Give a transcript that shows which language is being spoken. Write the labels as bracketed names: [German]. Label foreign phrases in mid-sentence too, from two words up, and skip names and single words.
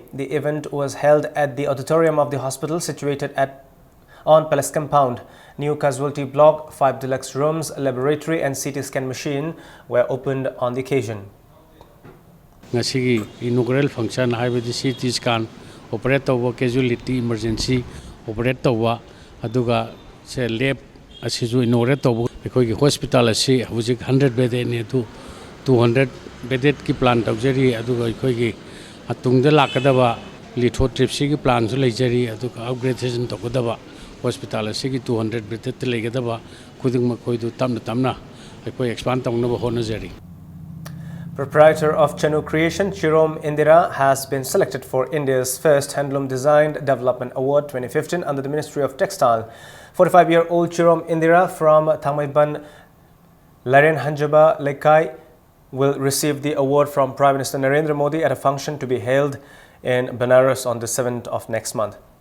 [English] The event was held at the auditorium of the hospital situated on Palace Compound. New casualty block, 5 deluxe rooms, laboratory and CT scan machine were opened on the occasion. [Manipuri] Ngasi [English] inaugural function [Manipuri] haibadi [English] CT scan operate [Manipuri] tawwa [English] casualty emergency operate [Manipuri] tawwa aduga se lab asisu inaugurate tawwa [English] the hospital is 100 bedded to 200 bedded [Manipuri] ki plan tawjari aduga khoi atungda lakadaba lithotripsy ki plan su leijari aduga upgradation tawdaba [English] hospital is 200 bedded [Manipuri] legadaba khuding makoi du tamna khoi expand tawnaba honajari. [English] Proprietor of Chanu Creation, Showroom Indira, has been selected for India's first Handloom Designed Development Award 2015 under the Ministry of Textile. 45-year-old Showroom Indira from Thamaiban, Laren Hanjaba Lekai will receive the award from Prime Minister Narendra Modi at a function to be held in Benares on the 7th of next month.